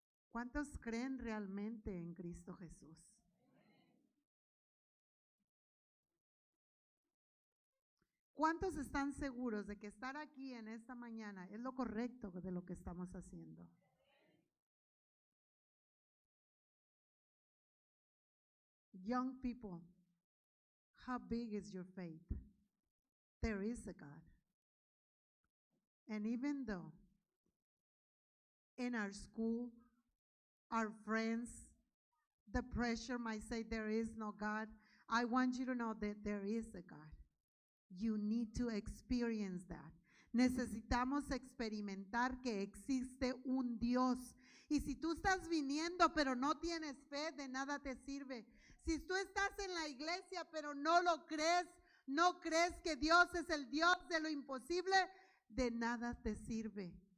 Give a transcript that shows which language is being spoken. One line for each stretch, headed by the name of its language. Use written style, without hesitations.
Spanish: ¿Cuántos creen realmente en Cristo Jesús? ¿Cuántos están seguros de que estar aquí en esta mañana es lo correcto de lo que estamos haciendo?
English: Young people, how big is your faith? There is a God. And even though in our school, our friends, the pressure might say there is no God, I want you to know that there is a God. You need to experience that.
Spanish: Necesitamos experimentar que existe un Dios. Y si tú estás viniendo pero no tienes fe, de nada te sirve. Si tú estás en la iglesia pero no lo crees, no crees que Dios es el Dios de lo imposible, de nada te sirve.